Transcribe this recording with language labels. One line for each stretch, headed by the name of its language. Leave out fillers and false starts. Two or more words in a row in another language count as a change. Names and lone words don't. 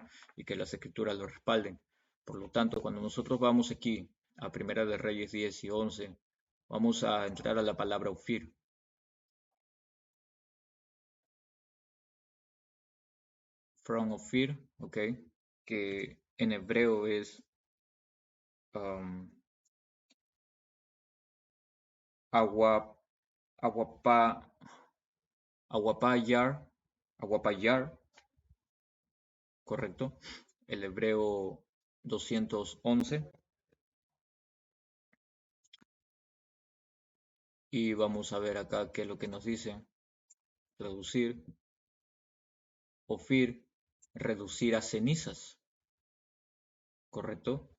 Spanish: Y que las escrituras lo respalden. Por lo tanto, cuando nosotros vamos aquí a Primera de Reyes 10 y 11, vamos a entrar a la palabra Ofir. From Ofir, ok, que en hebreo es um, agua, aguapa, aguapayar, aguapayar, correcto. El hebreo 211. Y vamos a ver acá qué es lo que nos dice. Traducir. Ofir, reducir a cenizas, ¿correcto?